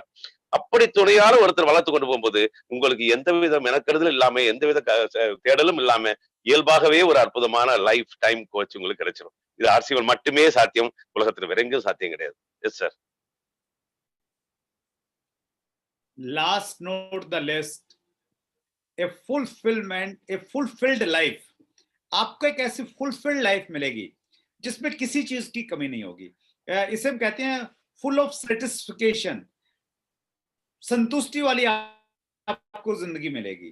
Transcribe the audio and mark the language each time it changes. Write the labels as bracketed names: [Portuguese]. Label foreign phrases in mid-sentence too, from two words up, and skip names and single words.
[Tamil] அப்படி துணையால ஒருத்தர் வளர்த்து கொண்டு போகும்போது உங்களுக்கு எந்தவித மெனக்கெடுதலும் இல்லாம, எந்தவித தேடலும் இல்லாம இயல்பாகவே ஒரு அற்புதமான [English] life time coach [Tamil] உங்களுக்கு கிடைச்சிடும். இது ஆர்சிஎம் மட்டுமே சாத்தியம், உலகத்தில் வேற எங்கும் சாத்தியம் கிடையாது. [English] yes sir. last not the least, a fulfilled life. [Hindi] आपको एक ऐसी [English] fulfilled life [Hindi] मिलेगी जिसमें किसी चीज की कमी नहीं होगी। इसे हम कहते हैं [English] full of satisfaction, [Hindi] संतुष्टि वाली आपको जिंदगी मिलेगी।